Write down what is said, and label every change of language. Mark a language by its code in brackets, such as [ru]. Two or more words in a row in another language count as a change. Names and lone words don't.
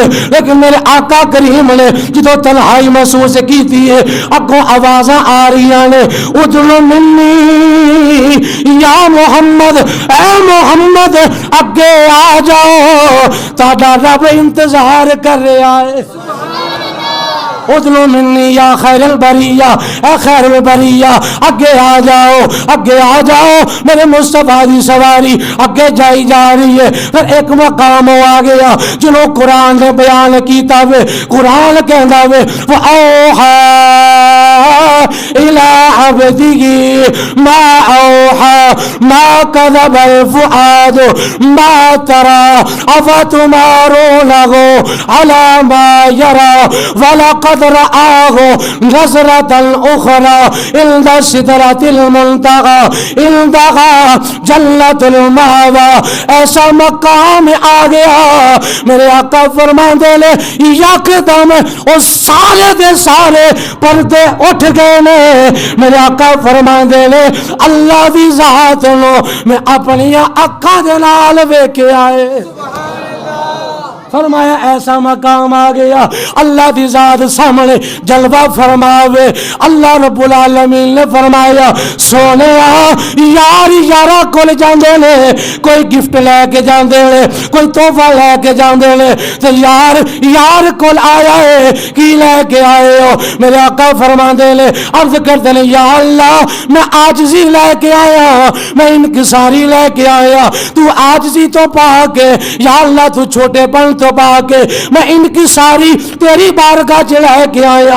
[pa] لیکن میرے آقا کریم نے جدوں تنہائی محسوس کیتی ہے اگوں آوازاں آ رہی نے, [ar] ادنو منی یا محمد, [pa] اے محمد اگے آ جاؤ تہاڈا رب انتظار کر رہا ہے. [ar] ادنو منی یا خیر البریہ, [pa] اے [ar] خیر البریہ [pa] اگے آ جاؤ, اگے آ جاؤ. میرے مصطفیٰ دی سواری اگے جائی جا رہی ہے. پھر ایک مقام آ گیا جنہوں قرآن نے بیان کیتا وے, قرآن کہندا وے [ar] وَأَوْحَا إِلَىٰ عَبْدِهِ مَا أَوْحَا مَا كَذَبَ الْفُؤَادُ مَا تَرَىٰ أَفَتُمَارُونَهُ عَلَىٰ مَا يَرَىٰ وَلَقَدْ رَآهُ نَظْرَةً أُخْرَىٰ عِندَ سِدْرَةِ الْمُنتَهَىٰ عِندَهَا جَنَّةُ الْمَأْوَىٰ. [pa] ایسا مقام آ گیا میرے آقا فرماندے نے یکدم وہ سارے دے سارے پردے اٹھ گئے نے. میرے آقا فرماندے نے اللہ دی ذات نو میں اپنی اکھاں دے نال ویکھیا ہے. فرمایا ایسا مقام آ گیا اللہ دی ذات سامنے جلوہ فرماوے. [ar] اللہ رب العالمین [pa] نے فرمایا سونے یار یارہ کول جاندے نے, کوئی گفٹ لے کے جاندے نے, کوئی تحفہ لے کے جاندے نے, تے یار یار کول آیا ہے کی لے کے آئے ہو؟ میرے آقا فرماندے نے عرض کرتے نے یا اللہ میں عاجزی لے کے آیا, میں انکساری لے کے آیا, تو عاجزی تو پا کے, یا اللہ تو چھوٹے پن تو پا کے, میں ان کی ساری تیری بارگاہ چ لے کے آیا.